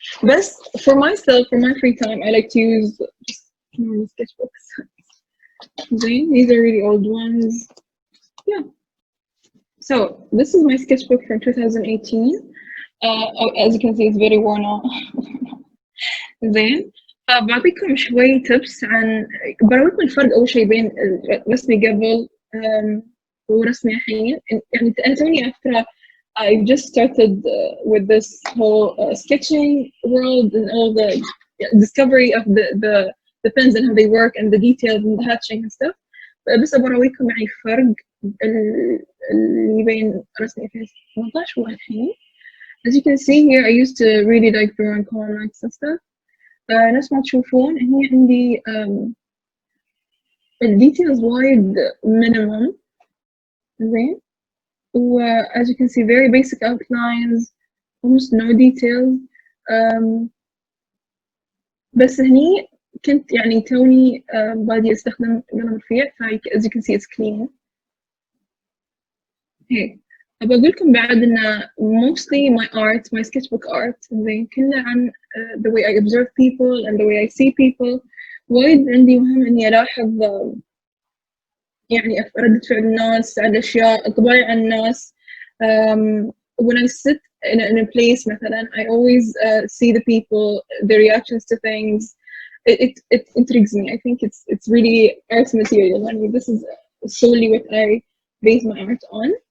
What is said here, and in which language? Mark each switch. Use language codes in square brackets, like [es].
[en] But for myself, for my free time, I like to use just normal sketchbooks. These are really old ones. Yeah. So this is my sketchbook from 2018. As you can see, it's very worn out. [ar] زين فبعطيكم شوي tips عن برويكم الفرق أول شيء بين رسمي قبل ورسمي الحين. يعني أنا توني [en] after I just started with this whole sketching world and all the discovery of the pens and how they work and the details and the hatching and stuff. [ar] بس برويكم يعني فرق اللي بين رسمي 2018 والحين. [en] As you can see here, I used to really like drawing comics and stuff. [ar] نفس ما تشوفون هني عندي details وايد minimum. [en] زين as you can see very basic outlines, almost no details. [ar] بس هني كنت يعني توني بادي استخدم قلم رفيع [en] as you can see it's clean. [ar] هيك بقولكم بعد إن [en] mostly my art, my sketchbook art [ar] زين كله عن [en] the way I observe people and the way I see people. [ar] وايد عندي مهم إني ألاحظ يعني ردة فعل الناس على أشياء طبايع الناس. [en] When I sit in a place مثلا I always see the people, their reactions to things. It intrigues me. I think it's really art material. I mean, this is solely what I base my art on.